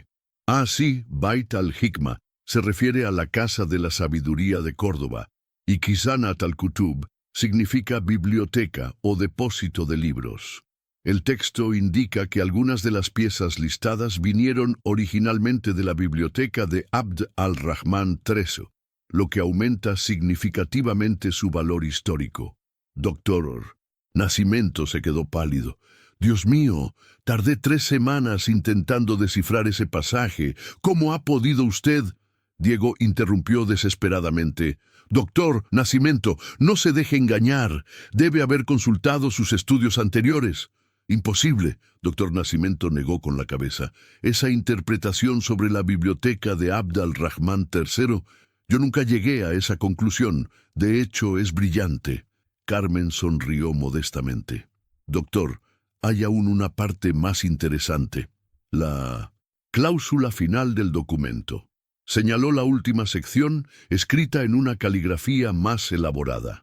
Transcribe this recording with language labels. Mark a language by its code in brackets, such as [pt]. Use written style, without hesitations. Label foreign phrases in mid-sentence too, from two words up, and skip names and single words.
[es] Ah, sí, Bait al-Hikma se refiere a la Casa de la Sabiduría de Córdoba, y [ar] خزانة الكتب [es] significa biblioteca o depósito de libros. El texto indica que algunas de las piezas listadas vinieron originalmente de la biblioteca de Abd al-Rahman III, lo que aumenta significativamente su valor histórico. Doctor Nascimento se quedó pálido. Dios mío, tardé 3 semanas intentando descifrar ese pasaje. ¿Cómo ha podido usted? Diego interrumpió desesperadamente. Doctor Nascimento, no se deje engañar. Debe haber consultado sus estudios anteriores. Imposible, doctor Nascimento negó con la cabeza. Esa interpretación sobre la biblioteca de Abd al-Rahman III, yo nunca llegué a esa conclusión. De hecho, es brillante. Carmen sonrió modestamente. Doctor, hay aún una parte más interesante. La cláusula final del documento. Señaló la última sección, escrita en una caligrafía más elaborada.